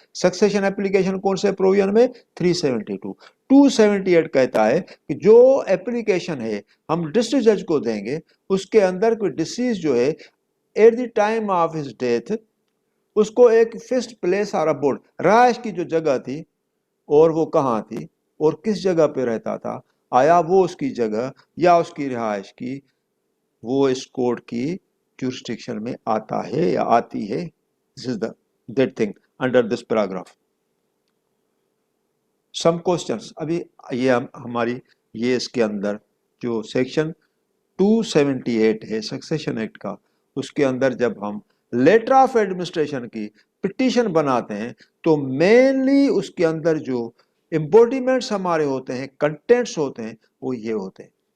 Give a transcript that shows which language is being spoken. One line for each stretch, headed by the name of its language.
Urdu: Succession application کون سے provision میں؟ 372. 278 کہتا ہے کہ جو اپلیکیشن ہے ہم ڈسٹرکٹ جج کو دیں گے، اس کے اندر کوئی ڈیسیز جو ہے
English: at the time of his death,
Urdu: اس کو ایک فکسڈ پلیس اور ابوڈ، رہائش کی جو جگہ تھی اور وہ کہاں تھی اور کس جگہ پہ رہتا تھا، آیا وہ اس کی جگہ یا اس کی رہائش کی وہ اس کورٹ کی جورسڈکشن میں آتا ہے یا آتی ہے.
English: This is that thing under this paragraph. Some questions.
Urdu: ابھی یہ ہماری یہ اس کے اندر جو سیکشن 278 ہے سکسیشن ایکٹ کا، اس کے اندر جب ہم لیٹر آف ایڈمنسٹریشن کی پٹیشن بناتے ہیں تو مینلی اس کے اندر جو امبوڈیمنٹس ہمارے ہوتے ہیں، کنٹینٹس ہوتے ہیں، وہ یہ ہوتے ہیں.